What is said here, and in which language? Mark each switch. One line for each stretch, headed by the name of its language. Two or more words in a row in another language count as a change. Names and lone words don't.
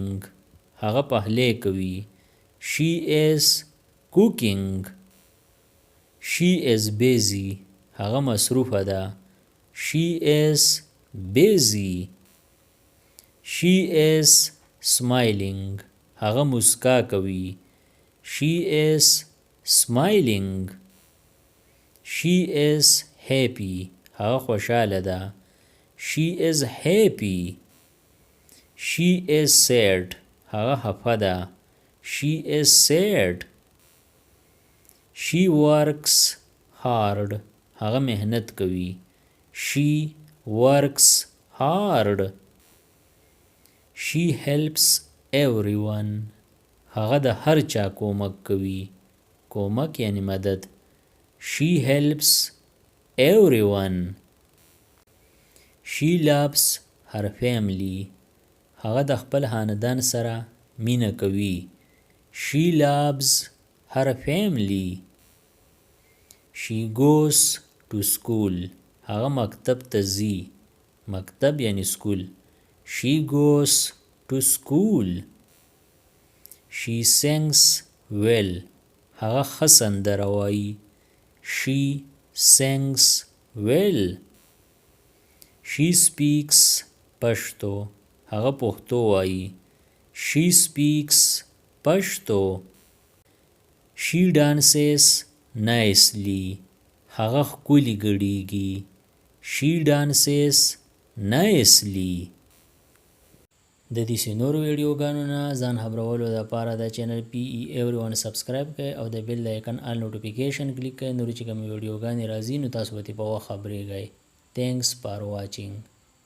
Pashto: هغه پخلی کوي.
English: She is cooking. She is busy.
Pashto: هغه مصروفه ده.
English: She is busy. She is smiling.
Pashto: هغه مسکا کوي.
English: She is smiling. She is happy.
Pashto: هغه خوشاله ده.
English: She is happy. She is sad.
Pashto: هغه خفه ده.
English: She is sad. She works hard.
Pashto: هغه مهنت کوي.
English: She works hard. She helps everyone.
Pashto: هغه د هر چا کومک کوي. کومک یعنی مدد.
English: She helps everyone. She loves her family.
Pashto: هغه د خپل خاندان سره مینه کوي.
English: She loves her family. She goes to school.
Pashto: هغه مکتب ته ځي. مکتب یعنی سکول.
English: She goes to school. She sings well.
Pashto: هغه ښه سندره وایي.
English: She sings well. She speaks پښتو.
Pashto: هغه پښتو وایي.
English: She speaks پښتو. She dances nicely.
Pashto: هغه ښکلي ګډیږي.
English: She dances nicely.
Pashto: د دې نورو ویډیوګانو نه ځان خبرولو لپاره د چینل PE Everyone سبسکرایب کړئ او د
English: bell icon all notification
Pashto: کلیک کړئ. نور چې کوم ویډیوګانې راځي نو تاسو به په وخت خبرېږئ.
English: Thanks for watching.